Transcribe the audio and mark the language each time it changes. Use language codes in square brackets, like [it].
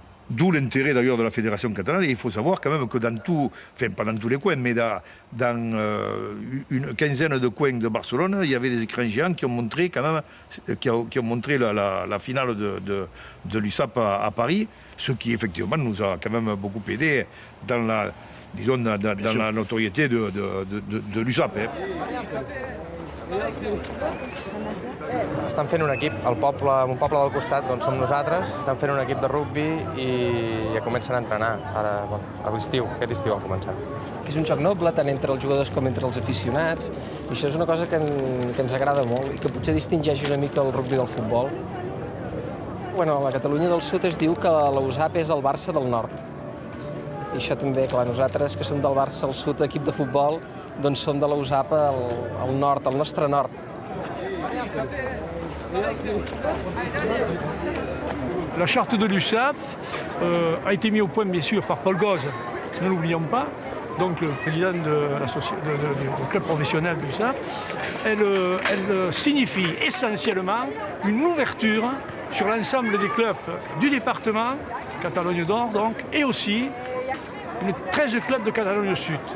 [fr] D'où l'intérêt d'ailleurs de la fédération catalane. Et il faut savoir quand même que dans tout, enfin pas dans tous les coins, mais dans une quinzaine de coins de Barcelone, il y avait des écrans géants qui ont montré quand même, qui ont montré la finale de l'USAP à Paris, ce qui effectivement nous a quand même beaucoup aidé dans la notoriété de l'USAP. [ca] Estan fent un equip, un poble del costat doncs som nosaltres, estan fent un equip de rugbi i ja comencen a entrenar, ara, a l'estiu, aquest estiu han començat. Que és un joc noble tant entre els jugadors com entre els aficionats, i això és una cosa que ens agrada molt i que potser distingeix una mica el rugbi del futbol. Bueno, a la Catalunya del Sud es diu que la USAP és el Barça del Nord. I això també, clar, nosaltres que som del Barça al Sud, equip de futbol, doncs som de la USAP al nord, al nostre nord. [fr] La charte de l'USAP a été mise au point, bien sûr, par Paul Gauze, ne l'oublions pas, donc le président du club professionnel de l'USAP. Elle signifie essentiellement une ouverture sur l'ensemble des clubs du département, Catalogne Nord donc, et aussi 13 clubs de Catalogne Sud.